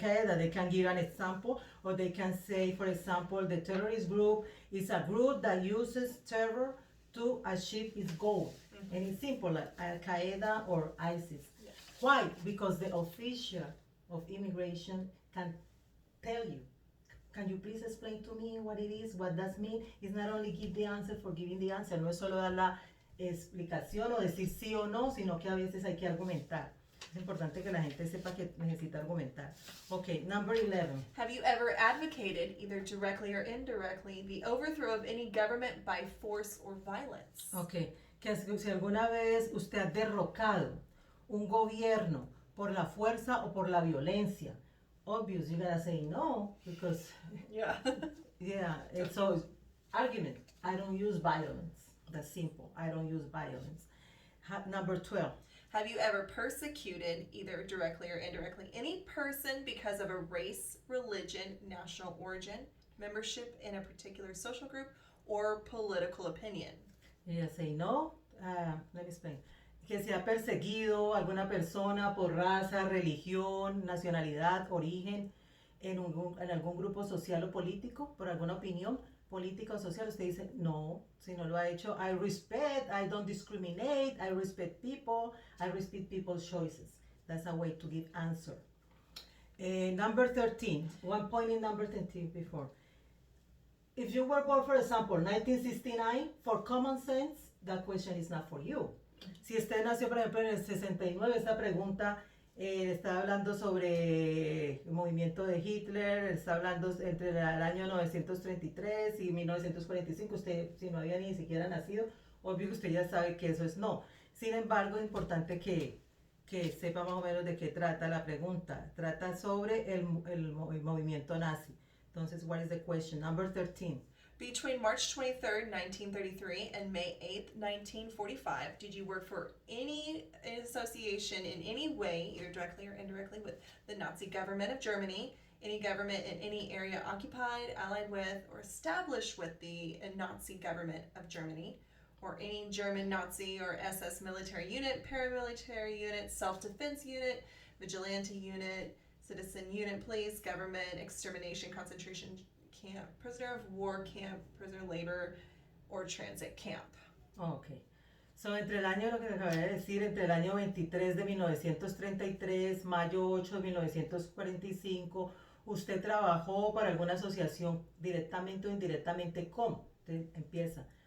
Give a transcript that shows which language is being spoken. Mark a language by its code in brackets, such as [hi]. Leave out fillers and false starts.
[en] Al-Qaeda, they can give an example, or they can say, for example, the terrorist group is a group that uses terror to achieve its goal. And it's simple, like Al-Qaeda or ISIS. Yeah. Why? Because the official of immigration can tell you. Can you please explain to me what it is, what does mean? It's not only give the answer [es] for giving the answer, no es solo dar la explicación o decir sí o no, sino que a veces hay que argumentar. Es importante que la gente sepa que necesita argumentar. [en] Okay, number 11. Have you ever advocated, either directly or indirectly, the overthrow of any government by force or violence? [es] Okay, que si alguna vez usted ha derrocado un gobierno por la fuerza o por la violencia. [en] Obvious, you gotta say no, because Yeah. so argument. I don't use violence. That's simple. I don't use violence. Number 12. Have you ever persecuted, either directly or indirectly, any person because of a race, religion, national origin, membership in a particular social group, or political opinion? You say no. Let me explain. [es] Que se ha perseguido alguna persona por raza, religión, nacionalidad, origen, en algún grupo social o político, por alguna opinión política o social, usted dice no, si no lo ha hecho. [en] I don't discriminate, I respect people, I respect people's choices. That's a way to give answer. Number 13, one point in number 13 before. If you were born, for example, 1969, for common sense, that question is not for you. [es] Si usted nació, por ejemplo, en el 69, esta pregunta está hablando sobre el movimiento de Hitler, está hablando entre el año 1933 y 1945, usted si no había ni siquiera nacido, obvio que usted ya sabe que eso es no. Sin embargo, es importante que sepa más o menos de qué trata la pregunta. Trata sobre el movimiento nazi. Entonces, [en] what is the question? Number 13. Between March 23rd, 1933 and May 8th, 1945, did you work for any association in any way, either directly or indirectly, with the Nazi government of Germany, any government in any area occupied, allied with, or established with the Nazi government of Germany, or any German Nazi or SS military unit, paramilitary unit, self-defense unit, vigilante unit, citizen unit, police, government, extermination, concentration camp, prisoner of war camp, prisoner of labor, or transit camp? Okay. [es] So, entre el año, lo que acabé de decir, entre el año 23 de 1933, mayo 8 de 1945, usted trabajó para alguna asociación directamente o indirectamente con. Entonces empieza.